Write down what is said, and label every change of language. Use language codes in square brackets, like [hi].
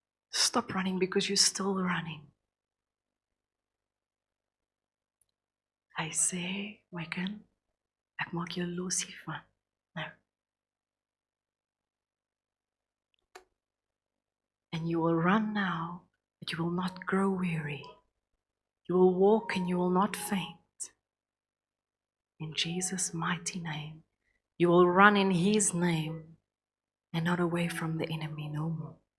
[en] Stop running because you're still running. [af] Hy sê, my kind, ek maak jou los hiervan. Nou. [en] And you will run now, but you will not grow weary. You will walk and you will not faint. In Jesus' mighty name. You will run in His name and not away from the enemy no more.